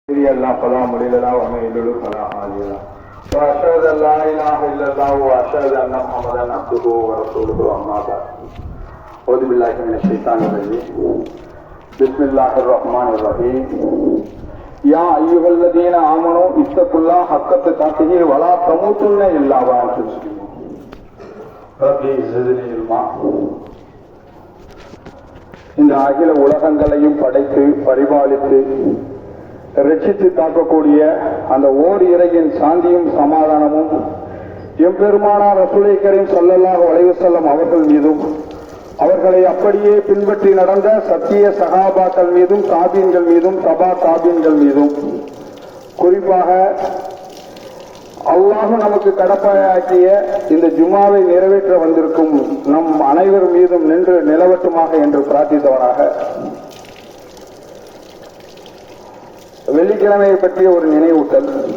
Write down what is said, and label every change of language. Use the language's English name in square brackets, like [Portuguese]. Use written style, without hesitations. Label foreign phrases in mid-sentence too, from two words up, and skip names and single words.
[Arabic] الله فلا مضل له ومن يضلل فلا هادي له واشهد ان لا اله الا الله واشهد ان محمدا عبده ورسوله اما بعد اعوذ بالله من الشيطان الرجيم بسم الله الرحمن الرحيم يا ايها الذين امنوا اتقوا الله حق تقاته ولا تموتن الا وانتم مسلمون ربي زدني علما. [Tamil] இந்த அகில உலகங்களையும் படைத்து பரிபாலித்து ரட்சித்து காக்கக்கூடிய அந்த ஓர் இறையின் சாந்தியும் சமாதானமும் எம்பெருமானார் [Arabic] رسول كريم صلى الله عليه وسلم [Tamil] அவர்கள் மீதும் அவர்களை அப்படியே பின்பற்றி நடந்த சத்திய சஹாபாக்கள் மீதும் தாபீன்கள் மீதும் தபா தாபீன்கள் மீதும் குறிப்பாக அல்லாஹ் நமக்கு கடப்பாயாக்கிய இந்த ஜுமாவை நிறைவேற்ற வந்திருக்கும் நம் அனைவர் மீதும் நின்று நிலவட்டுமாக என்று பிரார்த்தித்தவனாக வெள்ளிக்கிழமையை பற்றிய ஒரு நினைவூட்டல்.